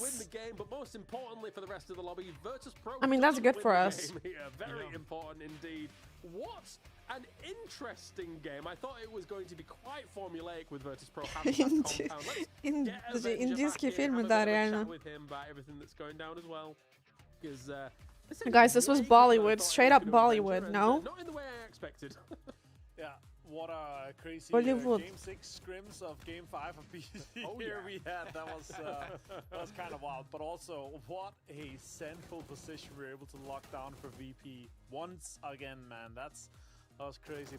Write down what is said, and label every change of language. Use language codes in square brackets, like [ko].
[en] Win the game, but most importantly for the rest of the lobby, Virtus Pro. I mean, that's good for us. Very important indeed. What an interesting game. I thought it was going to be quite formulaic with Virtus Pro. [ru] Индийские фильмы, да, реально. [en] With him about everything that's going down as well. Because guys, this was Bollywood, straight up Bollywood. No? Not in the way I expected. Yeah. What a crazy Bollywood. game 6 scrims of game 5 of PC here we had. That was kind of wild. But also, what a central position we were able to lock down for VP once again, man. That was crazy.